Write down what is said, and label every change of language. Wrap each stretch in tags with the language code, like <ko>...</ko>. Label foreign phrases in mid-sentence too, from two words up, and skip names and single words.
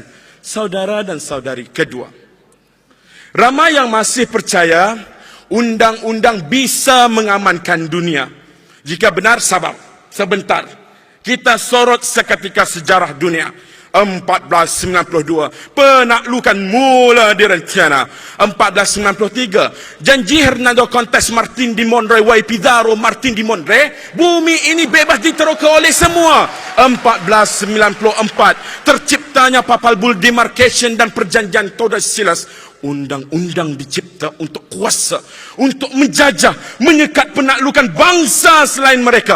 <ms>Saudara dan saudari, kedua, ramai yang masih percaya undang-undang bisa mengamankan dunia. Jika benar, sabar sebentar, kita sorot seketika sejarah dunia. 1492, penaklukan mula direncana. 1493, janji Hernando Cortes, Martin de Monroe, Y. Pizarro, Martin de Monroe, bumi ini bebas diteroka oleh semua. 1494, terciptanya Papal Bull Demarcation dan Perjanjian Tordesillas. Undang-undang dicipta untuk kuasa, untuk menjajah, menyekat penaklukan bangsa selain mereka.</ms>